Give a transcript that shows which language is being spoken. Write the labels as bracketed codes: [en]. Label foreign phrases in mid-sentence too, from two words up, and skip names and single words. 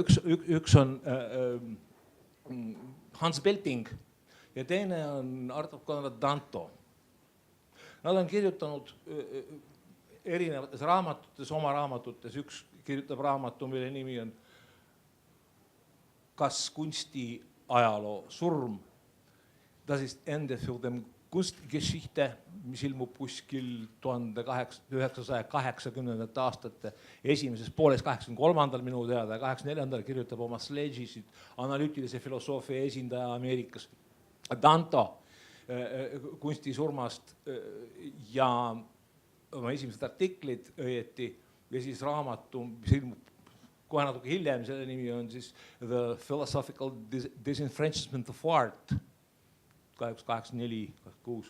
[et] Üks on Hans Belting ja teine on Artur Konrad Danto. Nad on kirjutanud erinevates raamatutes, oma raamatutes. Üks kirjutab raamatu, mille nimi on Kas kunsti ajaloo surm? [de] Das ist Ende für den Kunstgeschichte, [et] mis ilmub kuskil 1980. aastate esimeses pooles, 83. minu teada, 84. kirjutab oma Sledge'id, analüütilise filosoofia esindaja Ameerikas. Danto kunstisurmast ja oma esimesed artiklid õieti ja siis raamatu, mis ilmub kohe natuke hiljem, selle nimi on siis The Philosophical Disenfranchisement of Art, 84-86.